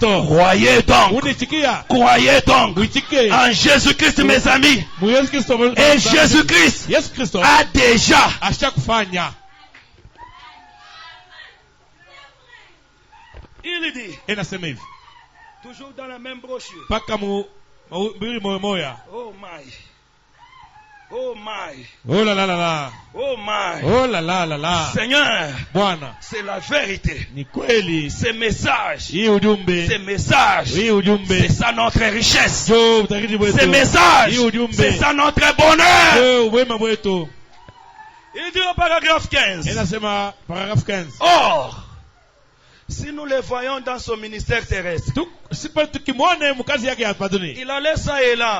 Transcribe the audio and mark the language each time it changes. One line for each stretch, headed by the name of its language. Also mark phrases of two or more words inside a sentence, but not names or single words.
French: Croyez donc en Jésus-Christ, mes amis. Et Jésus-Christ a déjà il dit, toujours dans la même brochure.
English: Oh my. Oh my.
French: Oh la la la la.
English: Oh my.
French: Oh la la la la. Seigneur,
Swahili: Bwana,
French: c'est la vérité.
Swahili: ni kweli.
French: Ce message, ce message, c'est ça notre richesse. Ce message, c'est ça notre bonheur. Il dit au paragraphe 15. Or, si nous le voyons dans son ministère terrestre, il allait ça et là.